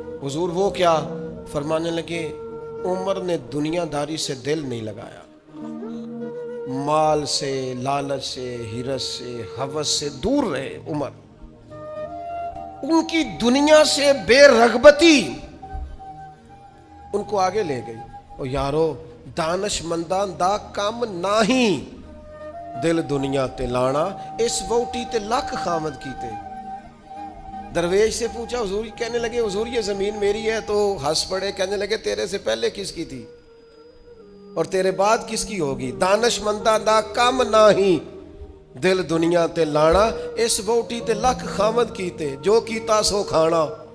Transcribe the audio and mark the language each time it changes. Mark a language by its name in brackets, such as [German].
[Urdu] حضور وہ کیا؟ فرمانے لگے عمر نے دنیا داری سے دل نہیں لگایا، مال سے، لالچ سے، حرص سے، ہوس سے دور رہے. عمر ان کی دنیا سے بے رغبتی ان کو آگے لے گئی. [Punjabi] اور یارو دانش مندان دا کام ناہی، دل دنیا تے لانا، اس ووٹی تے لکھ خامد کیتے. [Urdu] درویش سے پوچھا حضور، کہنے لگے حضور یہ زمین میری ہے، تو ہنس پڑے، کہنے لگے تیرے سے پہلے کس کی تھی اور تیرے بعد کس کی ہوگی؟ [Punjabi] دانش مندہ دا کام ناہی، دل دنیا تے لانا، اس ووٹی تے لکھ خامد کیتے، جو کیتا سو کھانا.